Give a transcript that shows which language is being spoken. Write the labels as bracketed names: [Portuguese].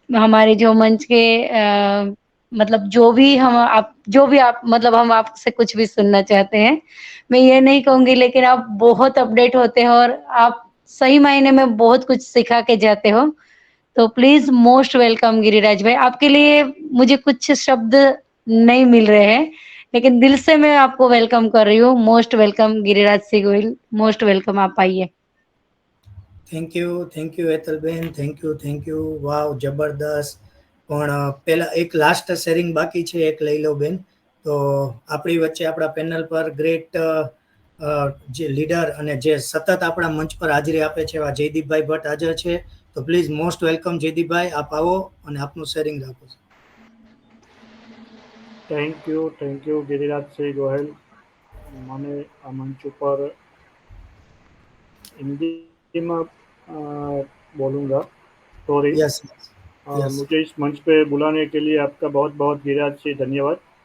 [Hindi] हमारे जो मंच के मतलब जो भी आप मतलब हम आपसे कुछ भी सुनना चाहते हैं, मैं ये नहीं कहूंगी, लेकिन आप बहुत अपडेट होते हैं और आप सही मायने में बहुत कुछ सिखा के जाते हो। तो प्लीज मोस्ट वेलकम गिरिराज भाई। आपके लिए मुझे कुछ शब्द नहीं मिल रहे हैं, लेकिन दिल से मैं आपको वेलकम कर रही हूँ। Most welcome Giriraj Singh Goyal, most welcome, आप आइए। [Gujarati] Thank you Hetalben, thank you, વાવ જબરદસ્ત. પણ પહેલા એક લાસ્ટ શેરિંગ બાકી છે, એક લઈ લો બેન. તો આપણી વચ્ચે આપણા પેનલ પર ગ્રેટ જે લીડર અને જે સતત આપણા મંચ પર હાજરી આપે છે એવા જયદીપભાઈ ભટ્ટ હાજર છે. તો પ્લીઝ મોસ્ટ વેલકમ જયદીપભાઈ, આપ આવો અને આપનું શેરિંગ રાખો. Thank you Giriraj Goyal. મને આ મંચ ઉપર [Hindi] हिंदी में बोलूँगा सॉरी. [English] Yes yes. [Hindi] मुझे इस मंच पे बुलाने के लिए आपका बहुत बहुत गिरिराज से धन्यवाद.